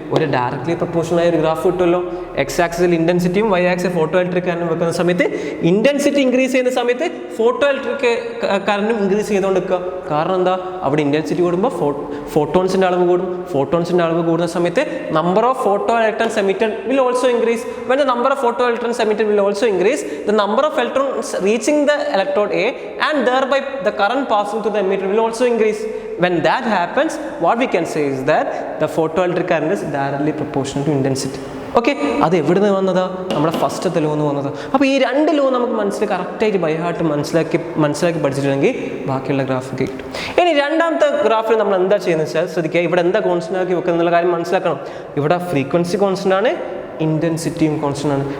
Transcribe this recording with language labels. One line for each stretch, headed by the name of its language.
Malayalam: ഒരു directly proportional ആയ ഒരു ഗ്രാഫ് കിട്ടുമല്ലോ. X axle ഇൻറ്റൻസിറ്റിയും Y axle photo electric കറണ്ടും വെക്കുന്ന സമയത്ത് ഇൻറ്റൻസിറ്റി ഇൻക്രീസ് ചെയ്യുന്ന സമയത്ത് ഫോട്ടോ ഇലക്ട്രിക് കറണ്ടും ഇൻക്രീസ് ചെയ്തുകൊണ്ട് വെക്കുക. കാരണം എന്താ? അവിടെ ഇൻറ്റൻസിറ്റി കൂടുമ്പോൾ ഫോട്ടോൺസിൻ്റെ അളവ് കൂടും. ഫോട്ടോൺസിൻ്റെ അളവ് കൂടുന്ന സമയത്ത്
English: Number of photo electrons emitted will also increase. When the number of photo electrons emitted will also increase, the number of electrons reaching the electrode A and thereby the current passing to the emitter will also increase. When that happens, what we can say is that the photoelectric current is directly proportional to intensity.
Malayalam: Okay, അത് എവിടെ നിന്ന് വന്നതാ? നമ്മുടെ ഫസ്റ്റത്തെ law എന്ന് വന്നതാ. അപ്പോൾ ഈ 2 ലോ നമുക്ക് കറക്റ്റായിട്ട് ബൈ ഹാർട്ട് മനസ്സിലാക്കി പഠിച്ചിട്ടുണ്ടെങ്കിൽ ബാക്കിയുള്ള ഗ്രാഫൊക്കെ കിട്ടും. ഇനി രണ്ടാമത്തെ ഗ്രാഫിൽ നമ്മൾ എന്താ ചെയ്യുന്നത് വെച്ചാൽ ശ്രദ്ധിക്കുക, ഇവിടെ എന്താ കോൺസ്റ്റൻ്റ് ആക്കി വെക്കുക എന്നുള്ള കാര്യം മനസ്സിലാക്കണം. ഇവിടെ ഫ്രീക്വൻസി കോൺസ്റ്റൻ്റ് ആണ്, ഇൻറ്റൻസിറ്റിയും കോൺസ്റ്റൻ്റ് ആണ്.